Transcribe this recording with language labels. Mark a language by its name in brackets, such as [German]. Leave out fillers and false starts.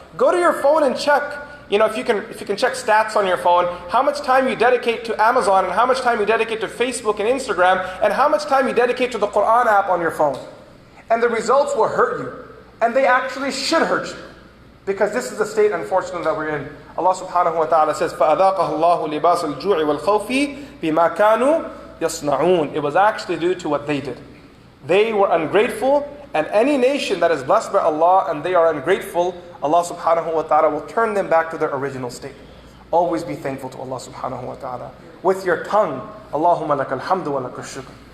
[English] Go to your phone and check, if you can check stats on your phone, how much time you dedicate to Amazon and how much time you dedicate to Facebook and Instagram and how much time you dedicate to the Quran app on your phone. And the results will hurt you. And they actually should hurt you. Because this is the state, unfortunately, that we're in. Allah subhanahu wa ta'ala says, [Arabic] فَأَذَاقَهُ اللَّهُ لِبَاسَ الْجُوعِ وَالْخَوْفِ بِمَا كَانُوا يَصْنَعُونَ. [English] It was actually due to what they did. They were ungrateful, and any nation that is blessed by Allah and they are ungrateful, Allah subhanahu wa ta'ala will turn them back to their original state. Always be thankful to Allah subhanahu wa ta'ala. With your tongue, Allahumma lakal hamdu wa lakal shukr.